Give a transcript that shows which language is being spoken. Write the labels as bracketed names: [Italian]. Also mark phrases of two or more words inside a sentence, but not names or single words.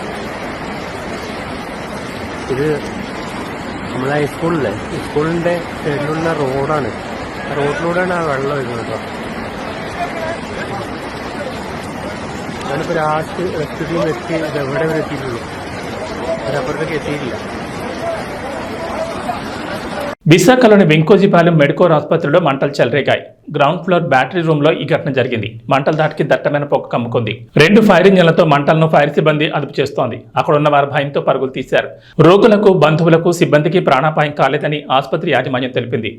[Malayalam] ഇത് നമ്മളെ സ്കൂളിൻ്റെ സൈഡിലുള്ള റോഡാണ്. ആ റോഡിലൂടെയാണ് ആ വെള്ളം വരുന്നത് കേട്ടോ. ഞാനിപ്പോൾ ലാസ്റ്റ് റെസ്ക്യൂ ടീം എത്തി, എവിടെ വരെ എത്തിയിട്ടുള്ളൂ, അതിനപ്പുറത്തേക്ക് എത്തിയിട്ടില്ല. [Telugu] విశాఖలోని వెంకోజీపాలెం మెడికోర్ ఆసుపత్రిలో మంటలు చెలరేగాయి. గ్రౌండ్ ఫ్లోర్ బ్యాటరీ రూమ్ లో ఈ ఘటన జరిగింది. మంటల దాటికి దట్టమైన పొగ కమ్ముకుంది. 2 ఫైర్ ఇంజన్లతో మంటలను ఫైర్ సిబ్బంది అదుపు చేస్తోంది. అక్కడ ఉన్న వారు భయంతో పరుగులు తీశారు. రోగులకు, బంధువులకు, సిబ్బందికి ప్రాణాపాయం కాలేదని ఆసుపత్రి యాజమాన్యం తెలిపింది.